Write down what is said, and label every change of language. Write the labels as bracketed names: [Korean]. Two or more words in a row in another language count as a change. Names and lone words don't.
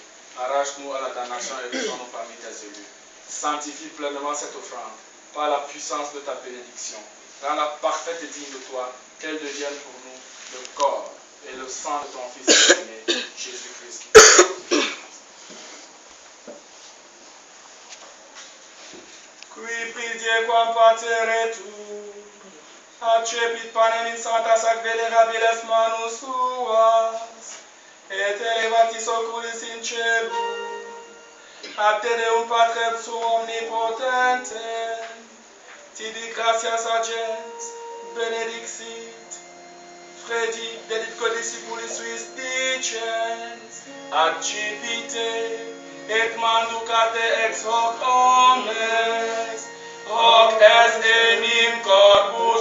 [French] Arrache-nous à la damnation et retourne-nous parmi tes élus. Sanctifie pleinement cette offrande par la puissance de ta bénédiction. Rends-la parfaite et digne de toi, qu'elle devienne pour nous le corps et le sang de ton Fils aimé, Jésus-Christ. [Latin] Qui pridie quam patere tu, accepit panem in sanctas ac venerabiles manus suas, et elevatis oculis in cielo, ad te Deum Patrem suum omnipotentem, tibi gratias agens, benedixit, fredi deditque discipulis suis dicens, accipite, et manducate ex hoc omnes, hoc est enim corpus